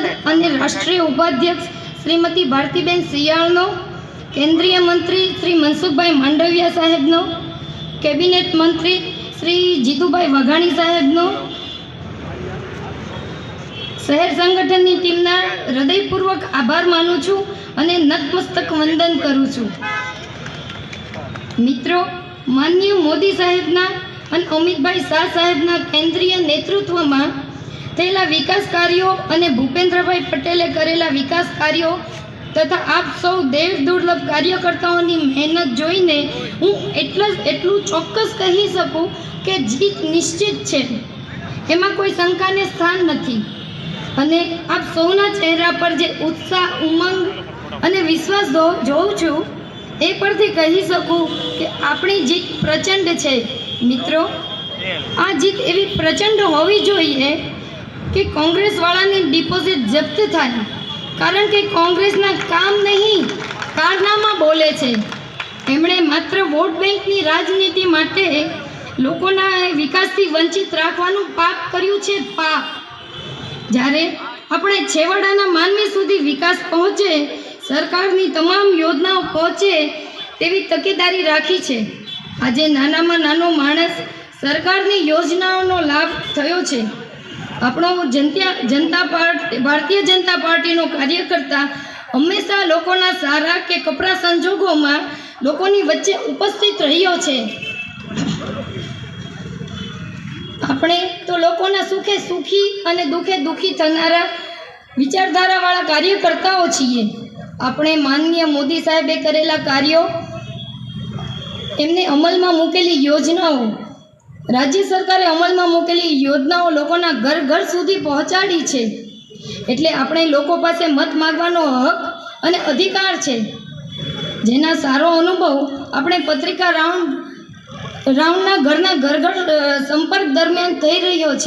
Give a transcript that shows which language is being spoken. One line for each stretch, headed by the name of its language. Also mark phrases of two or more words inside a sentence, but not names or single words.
Gujarati: ઔર રાષ્ટ્રીય ઉપાધ્યક્ષ શ્રીમતી ભારતીબેન સિયાળનો, કેન્દ્રીય મંત્રી શ્રી મનસુખભાઈ માંડવિયા સાહેબનો, કેબિનેટ મંત્રી શ્રી જીતુભાઈ વાઘાણી સાહેબનો, શહેર સંગઠનની ટીમના હૃદયપૂર્વક આભાર માનું છું અને નતમસ્તક વંદન કરું છું। મિત્રો, માનનીય મોદી સાહેબના અને અમિતભાઈ શાહ સાહેબના કેન્દ્રીય નેતૃત્વમાં થયેલા વિકાસ કાર્યો અને ભૂપેન્દ્રભાઈ પટેલે કરેલા વિકાસ કાર્યો તથા આપ સૌ દેવ દુર્લભ કાર્યકર્તાઓની મહેનત જોઈને હું એટલું ચોક્કસ કહી શકું કે જીત નિશ્ચિત છે, એમાં કોઈ શંકાને સ્થાન નથી। અને આપ સૌના ચહેરા પર જે ઉત્સાહ, ઉમંગ અને વિશ્વાસ જોઉં છું એ પરથી કહી શકું કે આપણી જીત પ્રચંડ છે। मित्रों, આ જીત એવી પ્રચંડ હોવી જોઈએ કે કોંગ્રેસ વાળાની ડિપોઝિટ જપ્ત થાય, કારણ કે કોંગ્રેસના કામ નહીં કારનામા બોલે છે। એમણે માત્ર વોટ બેંકની રાજનીતિ માટે લોકોના વિકાસથી વંચિત રાખવાનું પાપ કર્યું છે, પાપ। જ્યારે આપણે છેવાડાના માનવી સુધી વિકાસ પહોંચે, સરકારની તમામ યોજનાઓ પહોંચે તેવી તકેદારી રાખી છે। આજ નાનામાં નાનો માણસ સરકારની યોજનાઓ લાભ થયો છે। આપણો ભારતીય જનતા પાર્ટીનો કાર્યકર્તા હંમેશા લોકોના સારા કે કપરા સંજોગોમાં લોકોની વચ્ચે ઉપસ્થિત રહ્યો છે। આપણે તો લોકોના સુખે સુખી અને દુખે દુખી થનારા વિચારધારાવાળા કાર્યકર્તાઓ છીએ। આપણે માનનીય મોદી સાહેબે કરેલા કાર્યો, એમણે અમલમાં મૂકેલી યોજનાઓ, રાજ્ય સરકારે અમલમાં મૂકેલી યોજનાઓ લોકોના ઘર ઘર સુધી પહોંચાડી છે। એટલે આપણે લોકો પાસે મત માંગવાનો હક અને અધિકાર છે, જેના સારો અનુભવ આપણે પત્રિકા રાઉન્ડના ઘરના ઘર ઘર સંપર્ક દરમિયાન થઈ રહ્યો છે।